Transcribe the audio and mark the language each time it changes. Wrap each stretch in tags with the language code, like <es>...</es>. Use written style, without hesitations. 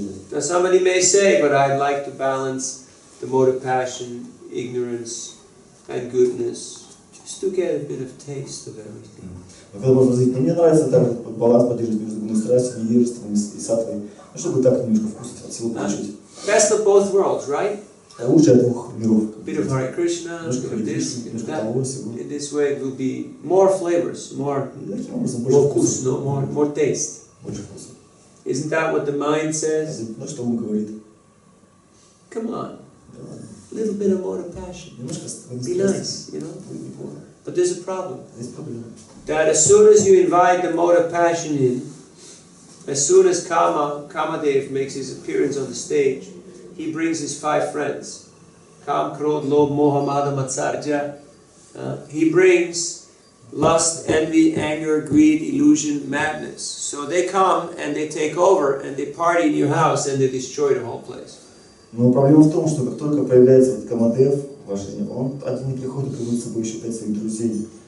<en>Now somebody may say, but I'd like to balance the mode of passion, ignorance, and goodness, just to get a bit of taste of everything.</en> <ru>Мне нравится так баланс поддерживать между страстью, невежеством и саттвой, чтобы так немножко вкусить, от всего получить.</ru> <en>Best of both worlds, right?</en> <ru>Лучшее двух миров.</ru> <en>A bit of Hare Krishna, a bit of this, a bit of that. In this way it will be more flavors, more vkus, no, more taste. Isn't that what the mind says? Come on. A little bit of more passion. Be nice, you know. But there's a problem. That as soon as you invite the mode of passion in, as soon as Kamadev makes his appearance on the stage, he brings his 5 friends. Kam, Krodh, Lobh, Moha, Mada, Matsarja. He brings lust, envy, anger, greed, illusion, madness. So they come and they take over and they party in your house and they destroy the whole place.</en> <ru>Но проблема в том, что как только появляется вот Камадев в вашей жизни, он один не приходит, приводит с собой еще 5 своих друзей.</ru>